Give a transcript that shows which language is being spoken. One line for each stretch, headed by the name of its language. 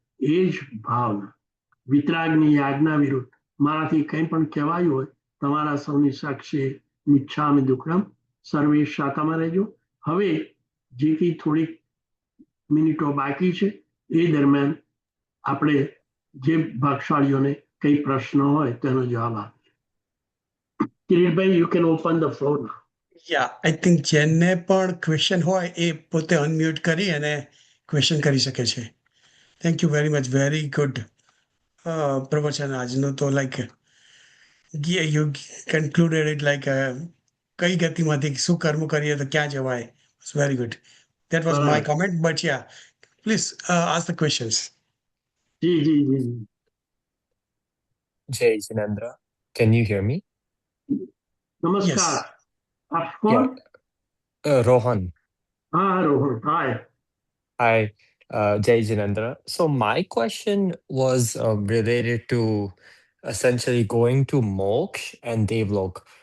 Gujarati: એ જ ભાવના. વિતરાગની આજ્ઞા વિરુદ્ધ મારાથી કંઈ પણ કહેવાયું હોય તમારા સૌની સાક્ષી મિચ્છામિ દુક્કડમ. સર્વે શાંતમાં રહેજો. હવે જે કંઈ થોડીક મિનિટો બાકી છે એ દરમિયાન આપણે જે ભાગશાળીઓને કઈ પ્રશ્ન હોય તેનો જવાબ આપે.
English: Kiritbhai, you can open the floor now. Yeah I think
Gujarati: જેને પણ ક્વેશ્ચન હોય એ પોતે અનમ્યુટ કરી અને ક્વેશ્ચન કરી શકે છે.
English: thank you very much, very good
Gujarati: પ્રવચન આજનું. તો
English: like you concluded it like
Gujarati: કઈ ગતિમાંથી શું કર્મ કરીએ તો ક્યાં જવાય.
English: It's very good. That was my Correct. Comment, but yeah please ask the questions.
Gujarati: G G G.
English: Jay Jinendra, can you hear me?
Gujarati: નમસ્કાર.
English: Yes.
Gujarati: આપ કોણ? Rohan. હા Rohan,
English: hi. Hi, Jay Jinendra. So my question was related to essentially going to moksha and devlok.